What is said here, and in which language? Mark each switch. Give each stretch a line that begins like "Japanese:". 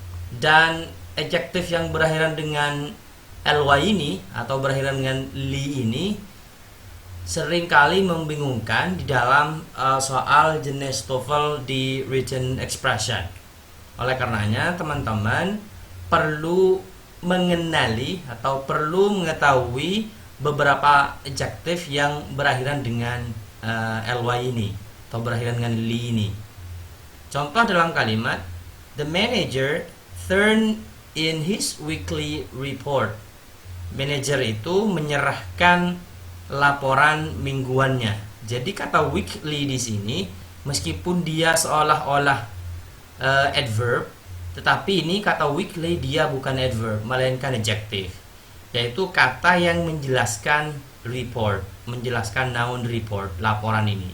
Indonesian: Dan adjektif yang berakhiran dengan ly ini atau berakhiran dengan li ini seringkali membingungkan di dalam soal jenis TOEFL di written expression. Oleh karenanya teman-teman perlu mengenali atau perlu mengetahui beberapa adjektif yang berakhiran dengan ly ini atau berakhiran dengan li ini.
English: Contoh dalam kalimat, the manager turned in his weekly report.
Indonesian: Manajer itu menyerahkan laporan mingguannya. Jadi kata weekly di sini meskipun dia seolah-olah adverb, tetapi ini kata weekly dia bukan adverb melainkan adjective, yaitu kata yang menjelaskan report, menjelaskan noun report, laporan ini.